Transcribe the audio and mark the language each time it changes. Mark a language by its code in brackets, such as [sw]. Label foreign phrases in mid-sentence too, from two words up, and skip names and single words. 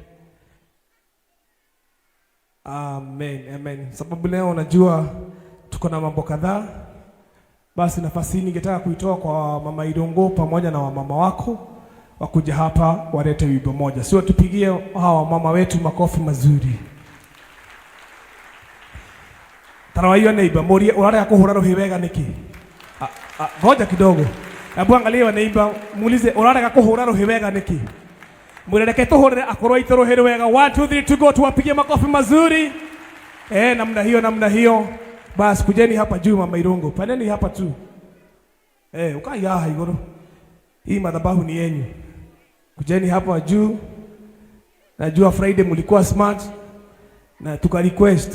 [sw] Amen. Amen. Sababu leo unajua tuko na mambo kadhaa. Basi nafasi hii ningetaka kuitoa kwa Mama Idongo pamoja na wamama wako wakuja hapa walete wimbo moja. Sio tupigie hawa mama wetu makofi mazuri. [ki] Tarawayo neighbor moria urare kuhura rohi wega niki. [sw] Ngoja kidogo. Hebu angalia wanaiba muulize [ki] urarega kuhura rohi wega niki. Mureleke tuhurire akorwo itorohere wega. [en] 1 2 3 to go, [sw] tuwapigie makofi mazuri. Namna hiyo. Basi kujeni hapa juu Mama Irungu. Paneni hapa tu. [ki] Ukai yaha igoro. [sw] Hii madhabahu ni yenyu. Kujeni hapa juu. Najua Friday mlikuwa smart na tuka request.